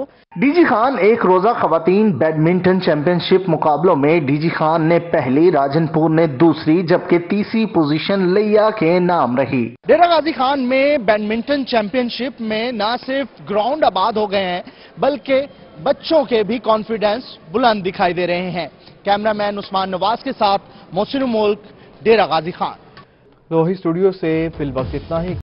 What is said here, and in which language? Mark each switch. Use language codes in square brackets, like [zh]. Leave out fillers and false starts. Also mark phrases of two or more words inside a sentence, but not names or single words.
[ur] ڈی جی خان ایک روزہ خواتین بیڈمنٹن چیمپئن شپ مقابلوں میں ڈی جی خان نے پہلی، راجن پور نے دوسری جبکہ تیسری پوزیشن لیا کے نام رہی۔ ڈیرہ غازی خان میں بیڈمنٹن چیمپئن شپ میں نہ صرف گراؤنڈ آباد ہو گئے ہیں بلکہ بچوں کے بھی کانفیڈنس بلند دکھائی دے رہے ہیں۔ کیمرہ مین عثمان نواز کے ساتھ محسن ملک، डेरा गाजी खान। لوہی اسٹوڈیو سے فی الوقت اتنا ہی.